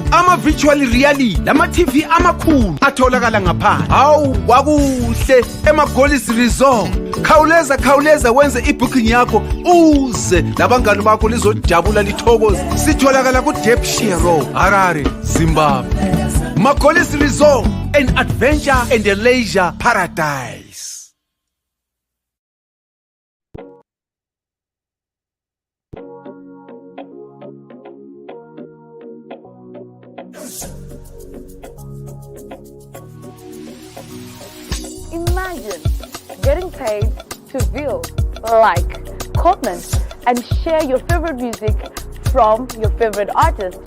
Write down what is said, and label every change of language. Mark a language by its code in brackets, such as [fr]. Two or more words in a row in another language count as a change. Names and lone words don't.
[nd] Ama- [en] virtual reality [nd] lama-TV amakhulu atholakala ngaphandle. Hawu kwakuhle ema-Goddess Resort. Khawuleza wenze ibooking yakho uze labangani bakho lizojabula lithokoze. Sitholakala ku-Ddc Road, Harare, Zimbabwe. [en] Ma-Goddess Resort, an adventure and a leisure paradise. Imagine getting paid to view, like, comment, and share your favorite music from your favorite artist.